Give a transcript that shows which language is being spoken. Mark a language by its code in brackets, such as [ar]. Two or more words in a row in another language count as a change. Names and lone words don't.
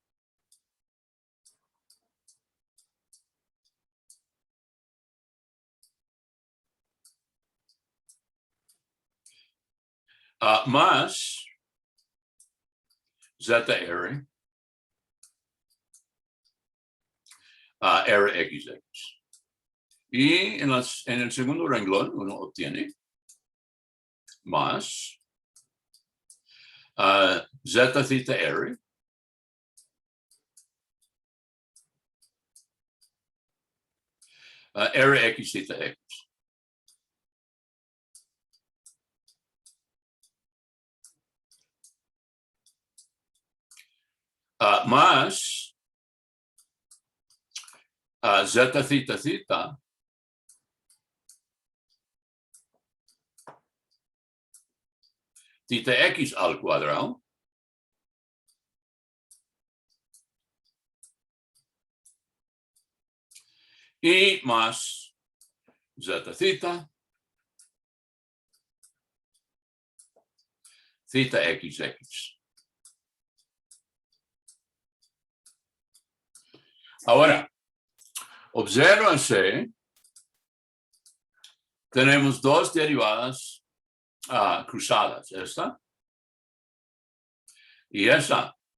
[es] Más zeta R Rxx. Y en el segundo renglón uno obtiene más zeta theta R Rx theta X. Más zeta theta theta theta X al cuadrado y más zeta theta theta XX. Ahora, obsérvense, tenemos dos derivadas cruzadas, esta y esa.